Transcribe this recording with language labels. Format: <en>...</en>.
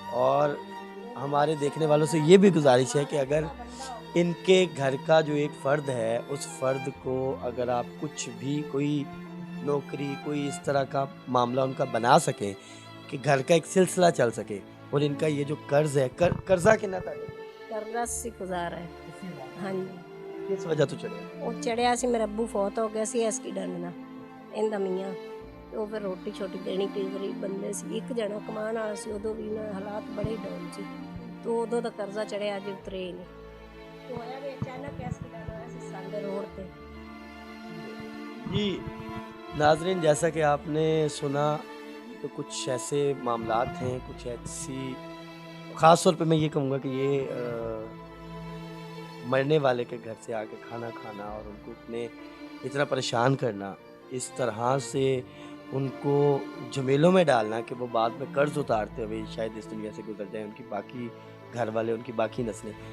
<hi>और हमारे देखने वालों से ये भी गुजारिश है कि अगर इनके घर का जो एक फ़र्द है, उस फ़र्द को अगर आप कुछ भी, कोई नौकरी, कोई इस तरह का मामला उनका बना सकें कि घर का एक सिलसिला चल सके, और इनका ये जो कर्ज़ है, कर्ज़ा कितना था? कर्जा से गुजार है। हाँ जी, किस वजह तो चढ़े?</hi> <pa>ਉਹ ਚੜਿਆ ਸੀ, ਮੇਰਾ ਅੱਬੂ ਫੌਤ ਹੋ ਗਿਆ ਸੀ ਐਕਸੀਡੈਂਟ ਨਾਲ, ਇਹਦਾ ਮੀਆਂ। ਤੇ ਉਹ ਫਿਰ ਰੋਟੀ ਛੋਟੀ ਦੇਣੀ, ਕਈ ਗਰੀਬ ਬੰਦੇ ਸੀ, ਇੱਕ ਜਣਾ ਕਮਾਉਣ ਵਾਲਾ ਸੀ, ਉਦੋਂ ਵੀ ਨਾ ਹਾਲਾਤ ਬੜੇ ਡਾਊਨ ਸੀ, ਤੇ ਉਦੋਂ ਦਾ ਕਰਜ਼ਾ ਚੜਿਆ, ਅਜੇ ਉਤਰੇ ਹੀ ਨਹੀਂ। ਤੇ ਹੋਇਆ ਵੀ ਅਚਾਨਕ ਐਕਸੀਡੈਂਟ ਹੋਇਆ ਸੀ ਸਾਡੇ ਰੋਡ ਤੇ।</pa> <hi>जी नाजरीन, जैसा कि आपने सुना, तो कुछ ऐसे मामलात हैं, कुछ ऐसी, ख़ास तौर पे मैं ये कहूँगा कि ये मरने वाले के घर से आके खाना खाना और उनको इतना परेशान करना, इस तरह से उनको झमेलों में डालना कि वो बाद में कर्ज़ उतारते हुए शायद इस दुनिया से गुजर जाए, उनकी बाकी घर वाले, उनकी बाकी नस्लें।</hi>